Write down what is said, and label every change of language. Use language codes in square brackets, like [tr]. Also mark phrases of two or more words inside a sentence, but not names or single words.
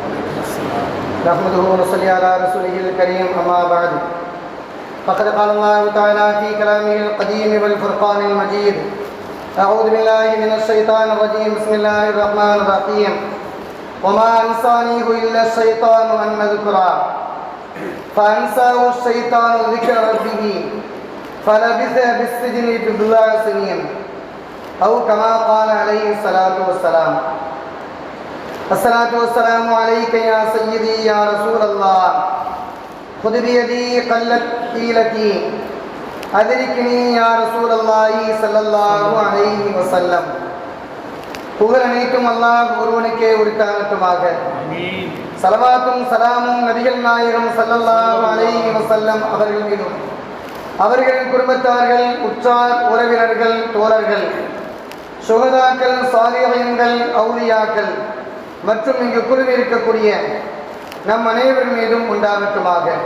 [ar] نحمده ونصلي على رسوله الكريم أما بعد فقد قال الله تعالى في كلامه القديم والفرقان المجيد أعوذ بالله من الشيطان الرجيم بسم الله الرحمن الرحيم وما أنسانيه إلا الشيطان أن أذكره فأنساه الشيطان ذكر ربه فلبث بالسجن بضع سنين أو كما قال عليه الصلاة والسلام. الصلاة والسلام عليك يا سيدي يا رسول الله خذ بيدي قلت حيلتي أدركني يا رسول الله صلى الله عليه وسلم. [ta] புகழ் அனைத்தும் அல்லாஹ் ஒருவனுக்கே உரித்தாகட்டுமாக. ஸலவாத்தும் சலாமும் நபிகள் நாயகம் [ar] صلى الله عليه وسلم [ta] அவர்கள் மீதும் அவர்களின் குடும்பத்தார்கள் உற்றார் உறவினர்கள் தோழர்கள் சுஹதாக்கள் சாலிஹீன்கள் அவுலியாக்கள் மற்றும் இங்கு குழுமி இருக்கக்கூடிய நம் அனைவர் மீதும் உண்டாகட்டுமாக.